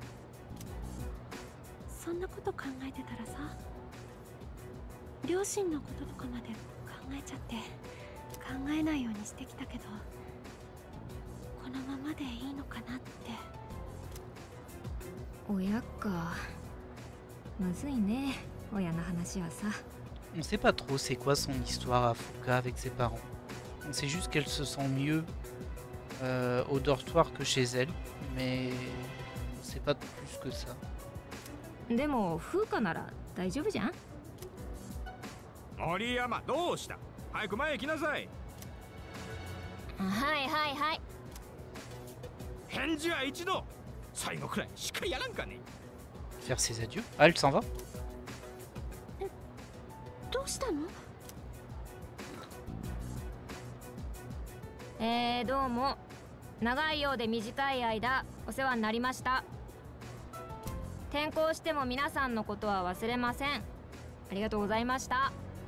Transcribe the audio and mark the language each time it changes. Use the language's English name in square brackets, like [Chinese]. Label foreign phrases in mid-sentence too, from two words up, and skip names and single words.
[Japanese] そんなこと考えてたらさ、両親のこととかまで考えちゃって考えないようにしてきたけど、このままでいいのかなって。親か。むずいね、親の話はさ。 [French] On sait pas trop c'est quoi son histoire à Fuka avec ses parents. On sait juste qu'elle se sent mieux au dortoir que chez elle, mais on sait pas plus que ça. [Japanese] でも風花なら大丈夫じゃん。森山、どうした？早く前へ来なさい。はいはいはい。返事は一度。最後くらいしっかりやらんかね。 [French] Faire ses adieux. Ah, elle s'en va? [Japanese] どうしたの？どうも。長いようで短い間お世話になりました。転校しても皆さんのことは忘れません。ありがとうございました。